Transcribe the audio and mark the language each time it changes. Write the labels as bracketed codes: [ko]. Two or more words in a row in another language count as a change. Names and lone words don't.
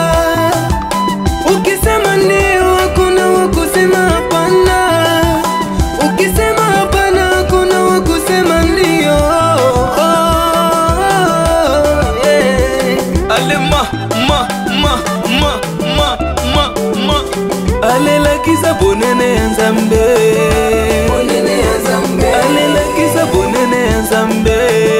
[sw] Ukisema ndio hakuna wa kusema hapana. Ukisema hapana hakuna wa kusema ndio. [ln] Ale ma ale la kisa bonene Nzambe. Bonene Nzambe. Ale la kisa bonene Nzambe.